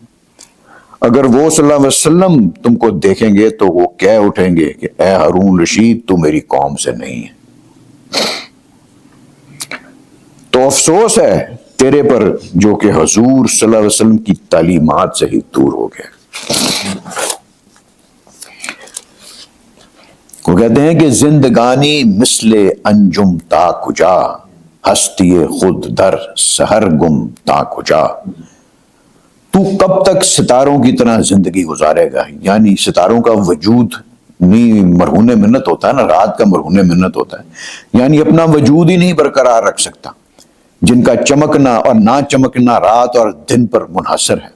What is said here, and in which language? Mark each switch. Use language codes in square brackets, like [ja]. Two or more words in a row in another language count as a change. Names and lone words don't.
[ur] اگر وہ صلی اللہ علیہ وسلم تم کو دیکھیں گے تو وہ کہہ اٹھیں گے کہ اے ہارون رشید، تو میری قوم سے نہیں ہے. تو افسوس ہے تیرے پر جو کہ حضور صلی اللہ علیہ وسلم کی تعلیمات سے ہی دور ہو گئے. وہ کہتے ہیں کہ [fa] زندگانی مثل انجم تا کجا، ہستی خود در سحر گم تا کجا. [ur] تو کب تک ستاروں کی طرح زندگی گزارے گا، یعنی ستاروں کا وجود نہیں مرہون منت ہوتا ہے نا، رات کا مرہون منت ہوتا ہے، یعنی اپنا وجود ہی نہیں برقرار رکھ سکتا، جن کا چمکنا اور نہ چمکنا رات اور دن پر منحصر ہے.